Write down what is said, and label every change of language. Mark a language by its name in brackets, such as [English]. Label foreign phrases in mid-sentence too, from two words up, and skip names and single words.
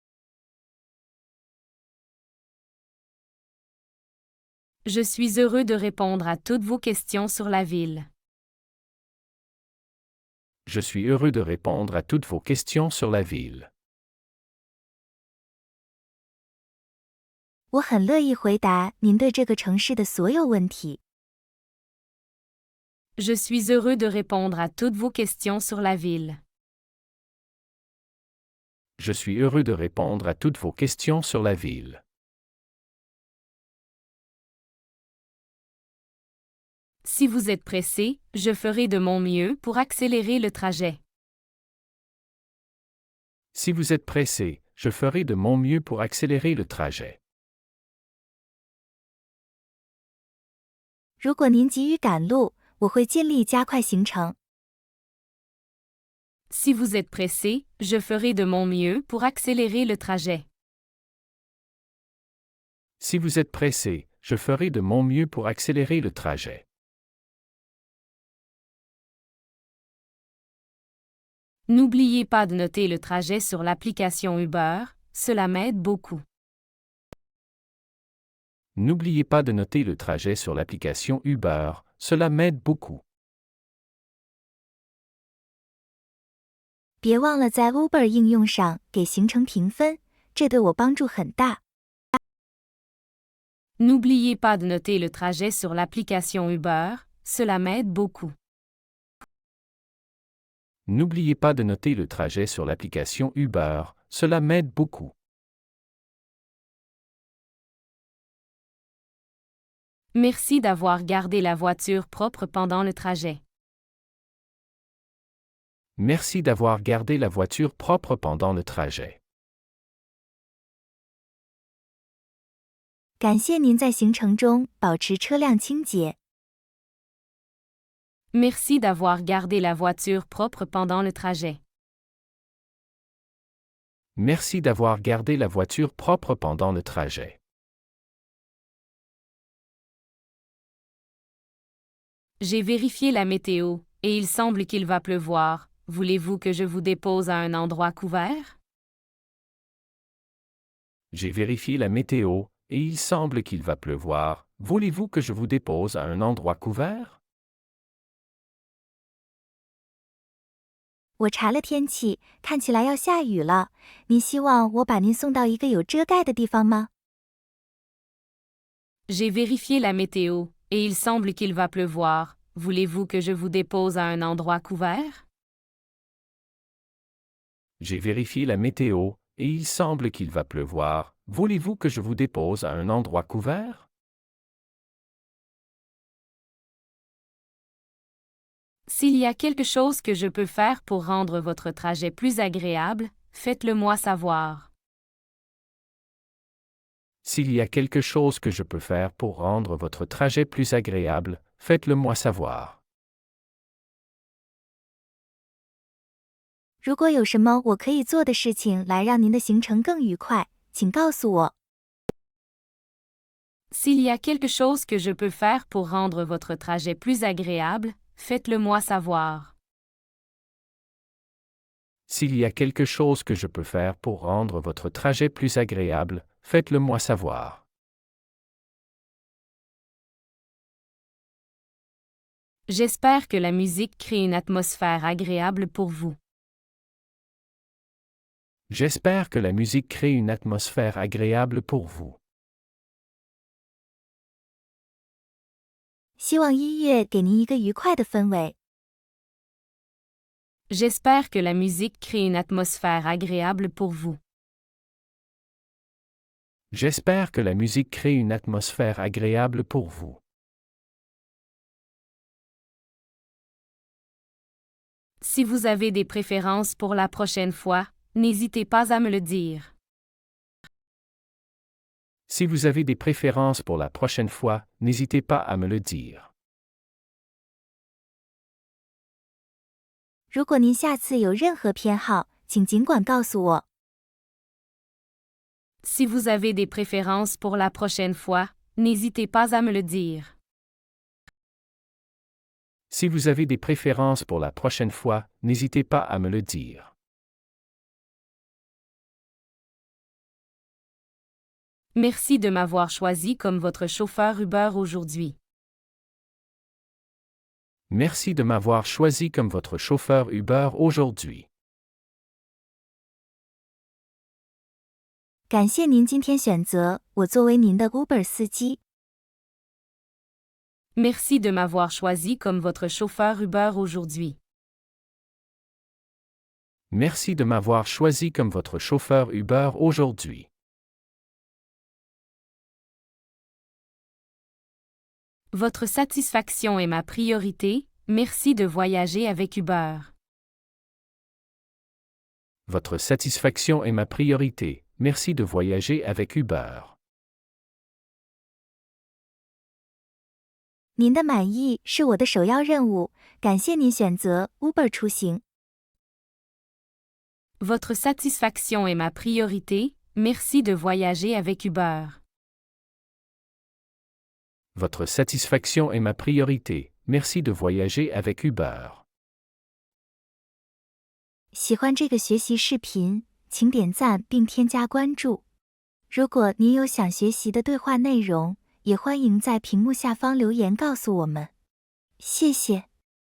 [French] Je suis heureux de répondre à toutes vos questions sur la ville. Je suis heureux de répondre à toutes vos questions sur la ville. [Chinese] 我很乐意回答您对这个城市的所有问题。 [French] Je suis heureux de répondre à toutes vos questions sur la ville. Je suis heureux de répondre à toutes vos questions sur la ville. Si vous êtes pressé, je ferai de mon mieux pour accélérer le trajet. Si vous êtes pressé, je ferai de mon mieux pour accélérer le trajet. [Chinese] 如果您急于赶路，我会尽力加快行程。 [French] Si vous êtes pressé, je ferai de mon mieux pour accélérer le trajet. Si vous êtes pressé, je ferai de mon mieux pour accélérer le trajet. N'oubliez pas de noter le trajet sur l'application Uber, cela m'aide beaucoup. N'oubliez pas de noter le trajet sur l'application Uber, cela m'aide beaucoup. [Chinese] 别忘了在 Uber 应用上给行程评分，这对我帮助很大。 [French] N'oubliez pas de noter le trajet sur l'application Uber, cela m'aide beaucoup. N'oubliez pas de noter le trajet sur l'application Uber, cela m'aide beaucoup. Merci d'avoir gardé la voiture propre pendant le trajet. Merci d'avoir gardé la voiture propre pendant le trajet. [Chinese] 感谢您在行程中保持车辆清洁。 [French] Merci d'avoir gardé la voiture propre pendant le trajet. Merci d'avoir gardé la voiture propre pendant le trajet. J'ai vérifié la météo, et il semble qu'il va pleuvoir. Voulez-vous que je vous dépose à un endroit couvert? J'ai vérifié la météo, et il semble qu'il va pleuvoir. Voulez-vous que je vous dépose à un endroit couvert? [Chinese] 我查了天气，看起来要下雨了。您希望我把您送到一个有遮盖的地方吗？ [French] J'ai vérifié la météo, et il semble qu'il va pleuvoir. Voulez-vous que je vous dépose à un endroit couvert? J'ai vérifié la météo, et il semble qu'il va pleuvoir. Voulez-vous que je vous dépose à un endroit couvert? S'il y a quelque chose que je peux faire pour rendre votre trajet plus agréable, faites-le moi savoir. S'il y a quelque chose que je peux faire pour rendre votre trajet plus agréable, faites-le moi savoir. [Chinese] 如果有什么我可以做的事情来让您的行程更愉快，请告诉我。 [French] S'il y a quelque chose que je peux faire pour rendre votre trajet plus agréable, faites-le moi savoir. S'il y a quelque chose que je peux faire pour rendre votre trajet plus agréable, faites-le moi savoir. J'espère que la musique crée une atmosphère agréable pour vous. J'espère que la musique crée une atmosphère agréable pour vous. [Chinese] 希望音乐给您一个愉快的氛围。 [French] J'espère que la musique crée une atmosphère agréable pour vous. J'espère que la musique crée une atmosphère agréable pour vous. Si vous avez des préférences pour la prochaine fois, n'hésitez pas à me le dire. Si vous avez des préférences pour la prochaine fois, n'hésitez pas à me le dire. [Chinese] 如果您下次有任何偏好，请尽管告诉我。 [French] Si vous avez des préférences pour la prochaine fois, n'hésitez pas à me le dire. Si vous avez des préférences pour la prochaine fois, n'hésitez pas à me le dire. Merci de m'avoir choisi comme votre chauffeur Uber aujourd'hui. Merci de m'avoir choisi comme votre chauffeur Uber aujourd'hui. [Chinese] 感谢您今天选择我作为您的 Uber 司机。 [French] Merci de m'avoir choisi comme votre chauffeur Uber aujourd'hui. Merci de m'avoir choisi comme votre chauffeur Uber aujourd'hui. Votre satisfaction est ma priorité, merci de voyager avec Uber. Votre satisfaction est ma priorité, merci de voyager avec Uber. [Chinese] 您的满意是我的首要任务，感谢您选择 Uber 出行。 Votre satisfaction est ma priorité, merci de voyager avec Uber. Votre satisfaction est ma priorité, merci de voyager avec Uber. 喜欢这个学习视频，请点赞并添加关注。如果您有想学习的对话内容，也欢迎在屏幕下方留言告诉我们。谢谢。